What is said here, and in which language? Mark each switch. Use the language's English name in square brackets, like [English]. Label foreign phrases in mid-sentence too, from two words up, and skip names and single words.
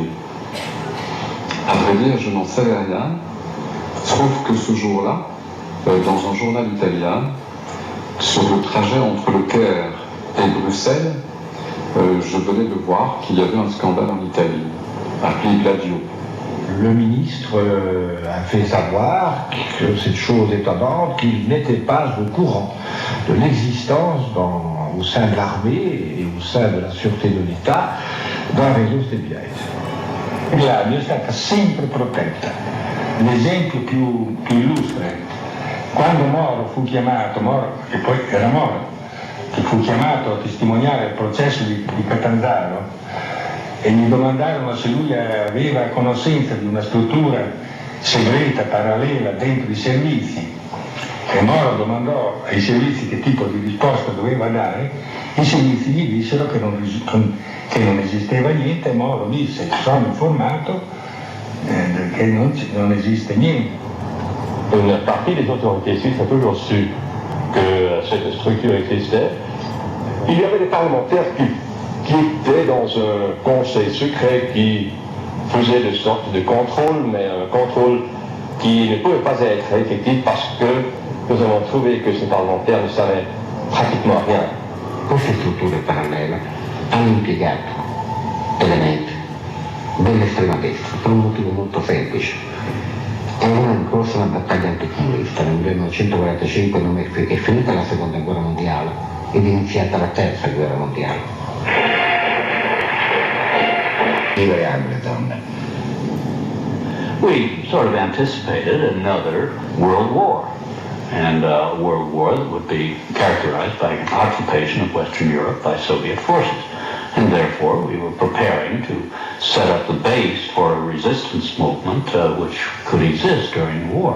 [French] À vrai dire, je n'en savais rien, sauf que ce jour-là, dans un journal italien, sur le trajet entre le Caire et Bruxelles, je venais de voir qu'il y avait un scandale en Italie, appelé Gladio. Le ministre a fait savoir que cette chose étonnante, qu'il n'était pas au courant de l'existence au sein de l'armée et au sein de la sûreté de l'État d'un réseau spiato. [Italian] Gladio è stata sempre protetta. L'esempio più illustre, quando Moro fu chiamato, che poi era Moro, che fu chiamato a testimoniare il processo di Catanzaro, e gli domandarono se lui aveva conoscenza di una struttura segreta, parallela, dentro i servizi, e Moro domandò ai servizi che tipo di risposta doveva dare, i servizi gli dissero che non esisteva niente, e Moro disse: sono informato che non esiste niente. Une partie des autorités suisses a toujours su que cette structure existait. Il y avait des parlementaires qui étaient dans un conseil secret qui faisait de sorte de contrôle, mais un contrôle qui ne pouvait pas être effectif parce que nous avons trouvé que ces parlementaires ne savaient pratiquement rien. Queste strutture parallele hanno impiegato elementi dell'estrema destra per un motivo molto semplice. Era in corso una battaglia anticomunista. Nel 1945 è finita la seconda guerra mondiale ed è iniziata la terza guerra mondiale. [English] We sort of anticipated another world war, and a world war that would be characterized by occupation of Western Europe by Soviet forces. And therefore we were preparing to set up the base for a resistance movement which could exist during the war.